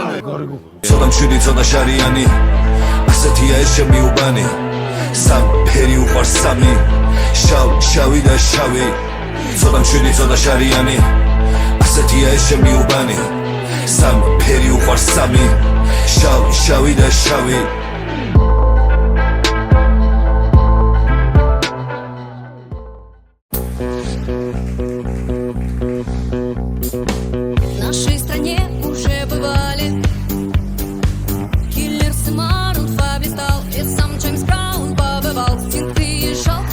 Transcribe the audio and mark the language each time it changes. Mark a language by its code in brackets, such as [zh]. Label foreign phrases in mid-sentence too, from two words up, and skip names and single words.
[ka] ცოტა მშვიდი ცოტა შარიანი ასეთია ეს ჩემი უბანი სამი ფერი უყვარს სამი შავი და შავი ცოტა მშვიდი ცოტა შარიანი ასეთია ეს ჩემი უბანი სამი ფერი უყვარს სამი შავი და შავი [ru] В нашей стране уже бывали Киллер Марунов обитал и сам Джеймс Браун побывал Стинг приезжал к